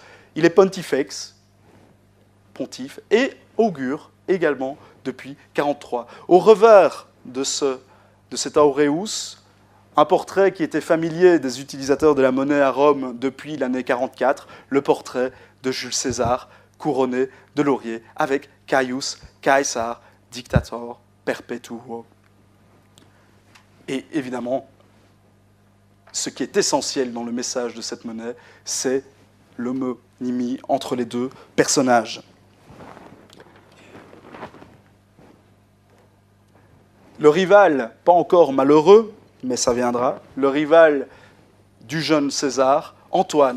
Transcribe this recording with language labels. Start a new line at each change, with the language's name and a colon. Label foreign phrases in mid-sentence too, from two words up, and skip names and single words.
French: Il est pontifex, pontife, et augure également depuis 43. Au revers de cet aureus, un portrait qui était familier des utilisateurs de la monnaie à Rome depuis l'année 44, le portrait de Jules César, couronné de laurier, avec Caius Caesar,
Latin: dictator perpetuo.
French: Et évidemment, ce qui est essentiel dans le message de cette monnaie, c'est l'homonymie entre les deux personnages. Le rival, pas encore malheureux, mais ça viendra, le rival du jeune César, Antoine.